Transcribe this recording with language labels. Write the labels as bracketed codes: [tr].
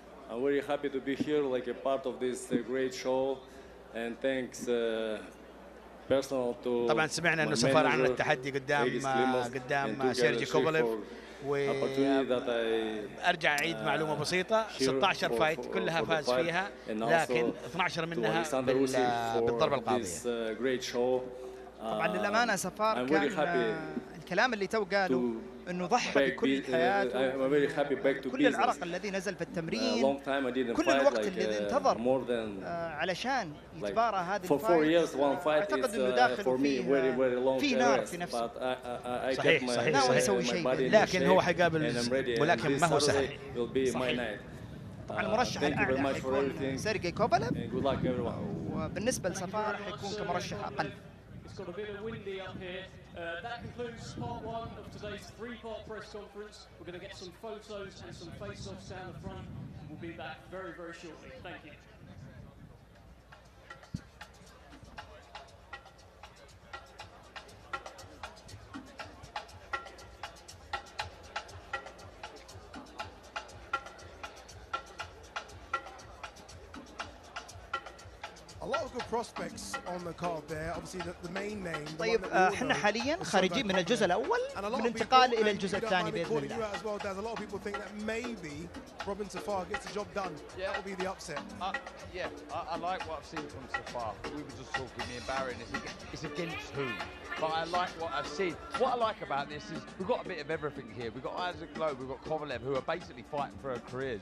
[en] I'm very happy to be here, like a part of this great show, and thanks personal to. [ar] طبعا سمعنا انه سفر عن التحدي قدام سيرجي كوفاليف، وارجع اعيد معلومه بسيطه، 16 فايت كلها فاز فيها، لكن 12 منها بالضربه القاضيه. طبعا للامانه سفار كان الكلام اللي تو قاله انه ضحى بكل حياته، كل العرق الذي نزل في التمرين، كل الوقت الذي انتظر علشان يتبارى هذه الفايت. اعتقد انه داخل في نار في نفسه. صحيح ناوي يسوي شيء، لكن هو حيقابل ملاكم ما هو سهل. صحيح. طبعا المرشح الاعلى حيكون سيرجي كوفاليف، وبالنسبه لسفار حيكون كمرشح اقل. [en] Got a bit of windy up here. That concludes part 1 of today's 3-part press conference. We're going to get some photos and some face-offs down the front. We'll be back very, very shortly. Thank you. A lot of good prospects on the card there. Obviously the main name. [ar] طيب احنا حاليا خارجين من الجزء الاول بالانتقال الى الجزء الثاني باذن الله. [en] As well, there's a lot of people think that maybe Robin Safar gets the job done. That will be the upset. I like what I've seen from Safar. We were just talking, me and Barry, and it's against who? But I like what I've seen. What I like about this is we've got a bit of everything here. We've got Isaac Lowe, we've got Kovalev, who are basically fighting for their careers.